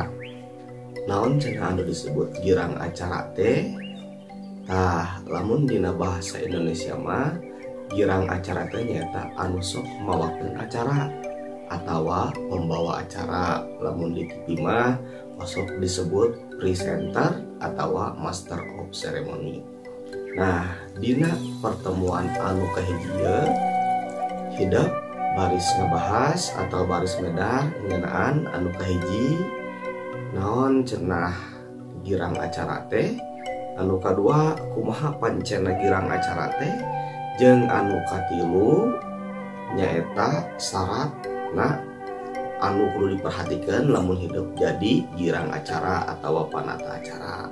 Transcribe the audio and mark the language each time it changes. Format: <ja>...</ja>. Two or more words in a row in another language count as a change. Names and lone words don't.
<su>Naon cenah anu disebut girang acara teh? Tah, lamun dina bahasa Indonesia mah girang acara teh nyaeta anu sok mawakeun acara atawa</su> <id>pembawa acara.</id> <su>Lamun di TV mah sok disebut presenter atawa</su> <en>master of ceremony.</en> <su>Nah, dina pertemuan anu kahiji ieu hidup baris ngebahas atau baris medar ngeunaan anu kahiji naon cenah girang acara teh, anu kadua kumaha pancena girang acara teh, jeung anu katilu nyaeta syaratna anu kudu diperhatikan lamun hidup jadi girang acara atau panata acara.</su>